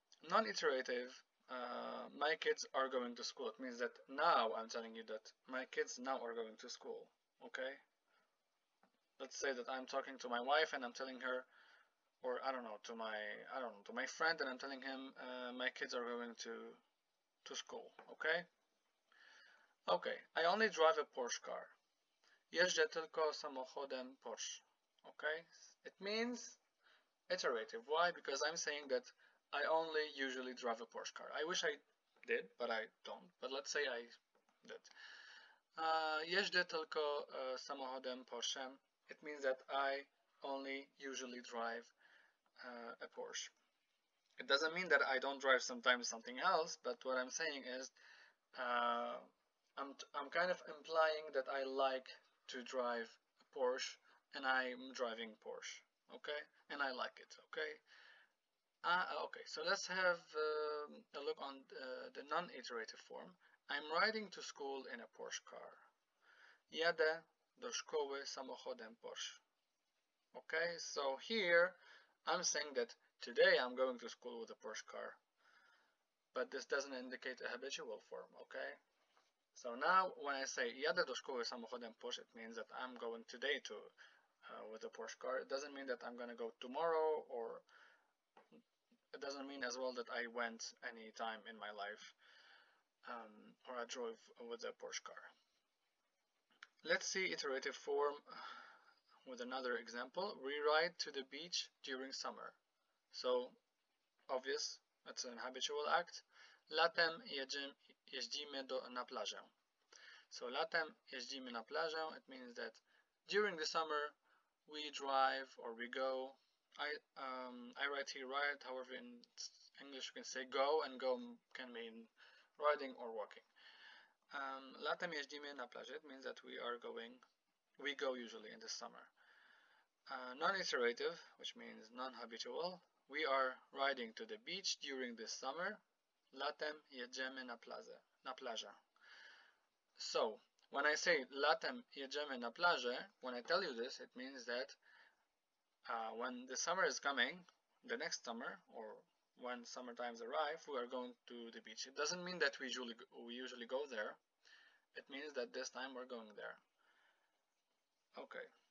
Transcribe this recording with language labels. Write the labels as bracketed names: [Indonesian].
[English] Non-iterative, my kids are going to school. It means that now I'm telling you that my kids now are going to school. Okay? Let's say that I'm talking to my wife and I'm telling her, or to my friend, and I'm telling him my kids are going to school. Okay? Okay. I only drive a Porsche car. [Polish] Jeżdżę tylko samochodem Porsche. [English] Okay? It means iterative. Why? Because I'm saying that I only usually drive a Porsche car. I wish I did, but I don't. But let's say I did. [Polish] Jeżdżę tylko samochodem Porsche. [English] It means that I only usually drive a Porsche. It doesn't mean that I don't drive sometimes something else, but what I'm saying is I'm kind of implying that I like to drive a Porsche, and I'm driving Porsche. Okay, and I like it. Okay. Okay, so let's have a look on the non-iterative form. I'm riding to school in a Porsche car. [Polish] Jadę do szkoły samochodem Porsche. [English] Okay, so here I'm saying that today I'm going to school with a Porsche car, but this doesn't indicate a habitual form, okay? So now when I say [Polish] jadę do szkoły samochodem Porsche, [English] it means that I'm going today to with a Porsche car. It doesn't mean that I'm gonna go tomorrow, or it doesn't mean as well that I went any time in my life or I drove with a Porsche car. Let's see iterative form with another example. We ride to the beach during summer. So obvious, it's an habitual act. [Polish] Latem jeździmy na plażę. [English] So [Polish] latem jeździmy na plażę, [English] it means that during the summer we drive or we go. I write here ride, however in English you can say go, and go can mean riding or walking. [Polish] Latem jeździmy na plażę, [English] it means that we go usually in the summer. Non-iterative, which means non-habitual, we are riding to the beach during the summer. [Polish] Latem jedziemy na plażę. [English] So, when I say [Polish] latem jedziemy na plażę, [English] when I tell you this, it means that when the summer is coming, the next summer, or when summer times arrive, we are going to the beach. It doesn't mean that we usually go there. It means that this time we're going there. Okay.